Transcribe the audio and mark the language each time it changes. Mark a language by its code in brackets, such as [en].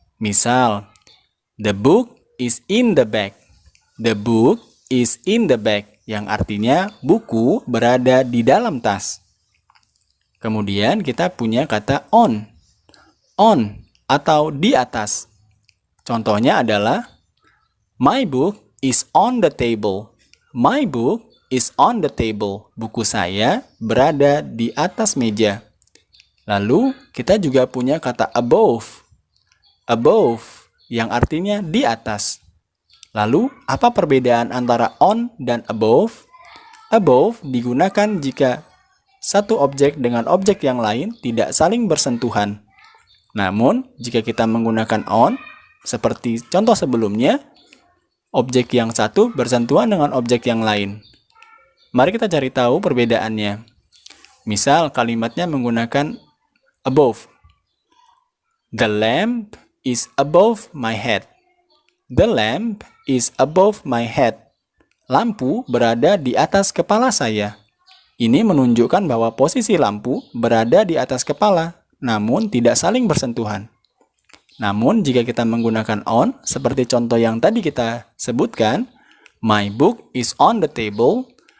[id] Misal, [en] the book is in the bag. The book is in the bag, [id] yang artinya buku berada di dalam tas. Kemudian kita punya kata on. On atau di atas. Contohnya adalah [en] my book is on the table. My book is on the table. [id] Buku saya berada di atas meja. Lalu kita juga punya kata above. Above yang artinya di atas. Lalu apa perbedaan antara on dan above? Above digunakan jika satu objek dengan objek yang lain tidak saling bersentuhan. Namun jika kita menggunakan on, seperti contoh sebelumnya, objek yang satu bersentuhan dengan objek yang lain. Mari kita cari tahu perbedaannya. Misal kalimatnya menggunakan above. [en] The lamp is above my head. The lamp is above my head. [id] Lampu berada di atas kepala saya. Ini menunjukkan bahwa posisi lampu berada di atas kepala, namun tidak saling bersentuhan. Namun, jika kita menggunakan on, seperti contoh yang tadi kita sebutkan, [en] my book is on the table.